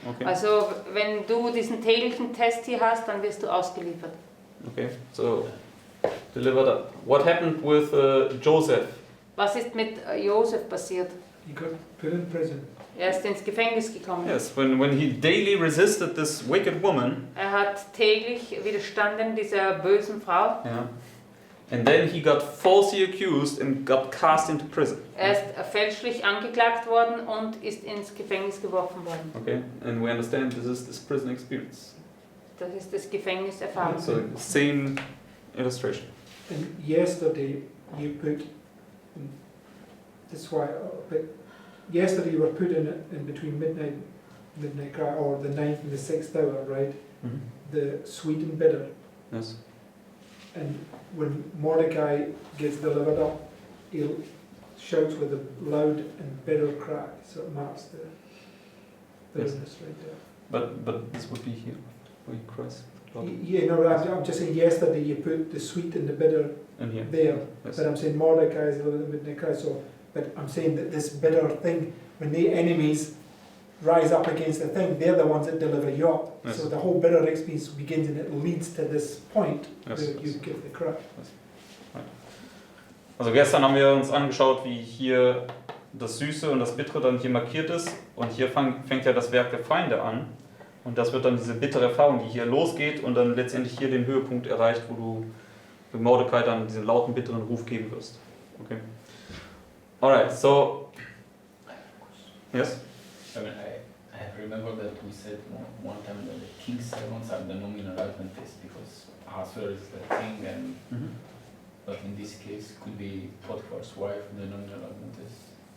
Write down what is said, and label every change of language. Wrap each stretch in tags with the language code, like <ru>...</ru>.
<en>Okay.</en> <de>Also wenn du diesen täglichen Test hier hast, dann wirst du ausgeliefert.</de> <en>Okay. So delivered up. What happened with Joseph?</en> <de>Was ist mit Josef passiert?</de> <en>He got put in prison.</en> <de>Er ist ins Gefängnis gekommen.</de> <en>Yes, when he daily resisted this wicked woman.</en> <de>Er hat täglich widerstanden dieser bösen Frau.</de> <en>Yeah. And then he got falsely accused and got cast into prison.</en> <de>Er ist fälschlich angeklagt worden und ist ins Gefängnis geworfen worden.</de> <en>Okay, and we understand this is this prison experience.</en> <de>Das ist das Gefängniserfahrung.</de> <en>So same illustration. And yesterday you put, that's why, but yesterday you were put in between midnight cry, or the 9th and the 6th hour, right? Mm-hmm. The sweet and bitter. Yes. And when Mordecai gets delivered up, he shouts with a loud and bitter cry. So it marks the bitterness right there. But this would be here, where he cries. Yeah, no, I'm just saying yesterday you put the sweet and the bitter And here. there, Yes. but I'm saying Mordecai is a little bit midnight. So, but I'm saying that this bitter thing, when the enemies rise up against the thing, they're the ones that deliver you up. Yes. So the whole bitter experience begins and it leads to this point Yes, where yes. you give the cry.</en> <de>Also gestern haben wir uns angeschaut, wie hier das Süße und das Bittere dann hier markiert ist. Und hier fängt ja das Werk der Feinde an. Und das wird dann diese bittere Erfahrung, die hier losgeht und dann letztendlich hier den Höhepunkt erreicht, wo du für Mordecai dann diesen lauten, bitteren Ruf geben wirst.</de> <en>Okay. Alright, so. Yes? I mean, I remember that we said one time that the king's servants are the nominal Adventists because Esther is the king, and but in this case could be Potiphar's wife, the nominal Adventist.</en>